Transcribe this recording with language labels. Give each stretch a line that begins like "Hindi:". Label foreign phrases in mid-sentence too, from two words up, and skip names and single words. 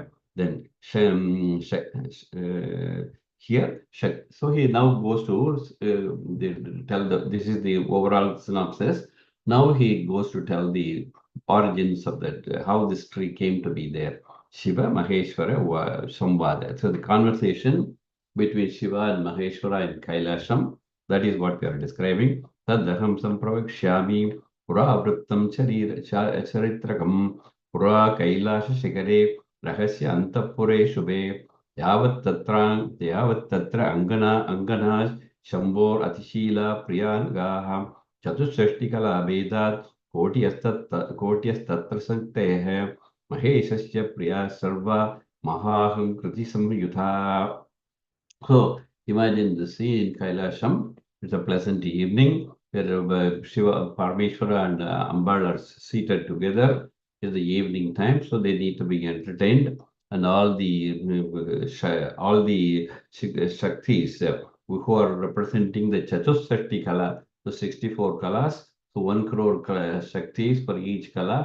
English: Then here, so he now goes to this is the overall synopsis. Now he goes to tell the origins of that, how this tree came to be there.
Sanskrit: Shiva Maheshwara Samvada.
English: So the conversation between Shiva and Maheshwara in Kailasham, that is what we are describing.
Sanskrit: Tadaham Sampravakshyami Pura Vrittam Charitrakam Pura Kailasha Shikare Rahasya Antapure Shubhe Yavat Tatra Angana Shambor Atishila Priyangaha Chatusashtikala Vedat Kotiyastatra Sanktehe Maheshasya Priya Sarva Mahaham Kriti Samyutha.
English: So imagine the scene in Kailasham. It's a pleasant evening where Shiva, Parmeshwara and Ambal are seated together. It's the evening time, so they need to be entertained. And all the Shaktis who are representing the
Sanskrit: Chatusshashti Kala,
English: the 64 Kalas, so 1 crore Shaktis for each Kala.